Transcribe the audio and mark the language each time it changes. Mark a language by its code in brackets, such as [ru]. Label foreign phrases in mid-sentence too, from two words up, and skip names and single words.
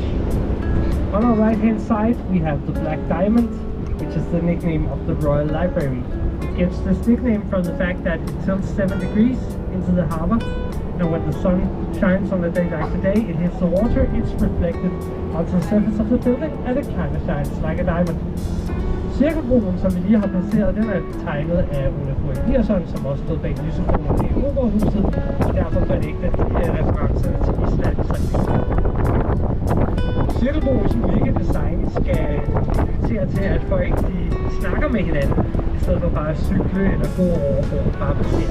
[en] On our right hand side we have the Black Diamond, which is the nickname of the Royal Library. It gets this nickname from the fact that it tilts 7 degrees into the harbor, and when the sun shines on a day like today, it hits the water, it's reflected onto the surface of the building, and it kind of shines like a diamond. [da] Cirkelbroen, som vi lige har passeret, den er tegnet af Olaf Eliasson, som også stod bag lysebroen i Operahuset, og derfor fornægter referencerne til Island sig. Cirkelbroens unikke design skal invitere til, at folk de snakker med hinanden, i stedet for bare at cykle eller gå over og bare passere.